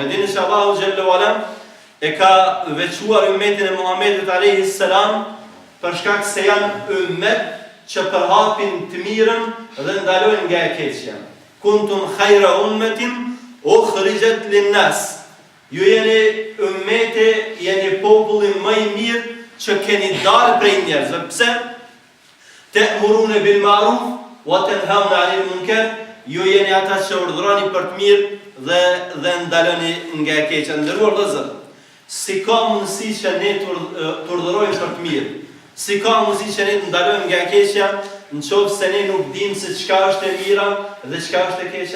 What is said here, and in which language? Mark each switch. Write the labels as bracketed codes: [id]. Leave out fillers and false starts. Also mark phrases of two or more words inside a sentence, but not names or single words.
[sq] Dini që [ar] الله جل وعلا [sq] e ka veçuar ummetin e Muhamedit [ar] عليه السلام [sq] për shkak se janë ummet që përhapin të mirën dhe ndalojnë nga e keqja. [ar] كنتم خير أمة أخرجت للناس. [sq] Ju jeni ummeti, jeni populli më i mirë që keni dalë prej njerëzve. Pse? [ar] تأمرون بالمعروف وتنهون عن المنكر. [sq] Ju jeni ata që urdhroni për të mirë dhe ndaloni nga e keqja. Nderuar vëllezër, si ka mundësi që ne të urdhërojmë për të mirë, si ka mundësi që ne të ndalojmë nga e keqja, nëse ne nuk dimë se çka është e mira dhe çka është e keqja?